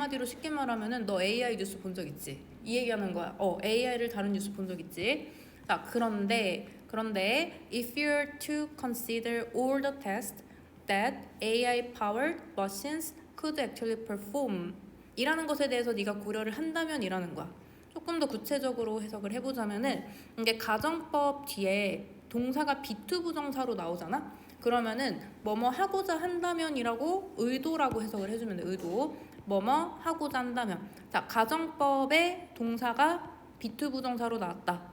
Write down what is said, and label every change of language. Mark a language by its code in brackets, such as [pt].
[ko] 한마디로 쉽게 말하면은 너 AI 뉴스 본 적 있지? 이 얘기하는 거야. AI를 다룬 뉴스 본 적 있지? [en] 자, 그런데 if you're to consider all the tasks that AI-powered machines could actually perform [ko] 이라는 것에 대해서 네가 고려를 한다면 이라는 거야. 조금 더 구체적으로 해석을 해보자면은 이게 가정법 뒤에 동사가 비투 부정사로 나오잖아. 그러면은 뭐뭐 하고자 한다면이라고 의도라고 해석을 해주면 돼. 의도. 뭐뭐 하고자 한다면. 자, 가정법의 동사가 비투 부정사로 나왔다.